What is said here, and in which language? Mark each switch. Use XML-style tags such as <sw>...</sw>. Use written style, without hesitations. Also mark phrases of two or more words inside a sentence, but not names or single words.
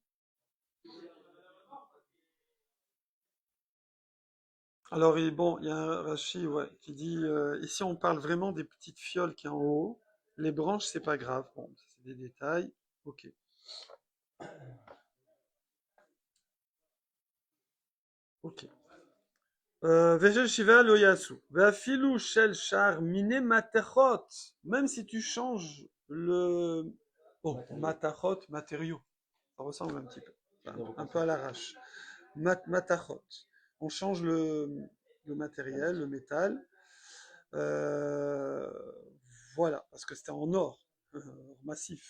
<fr>Alors, il y a un Rashi qui dit ici, on parle vraiment des petites fioles qui sont en haut. Les branches, c'est pas grave. Bon, c'est des détails. Ok.</fr> <he>וכל שבעה לא יעשו. ואפילו של שאר מיני מתכות.</he> <fr>Même si tu changes Oh, Matériaux. matachot, matériaux. Ça ressemble un petit peu. Enfin, Non, un peu à l'arrache. Matachot. On change le matériel, le métal. Euh, voilà, parce que c'était en or, massif.</fr>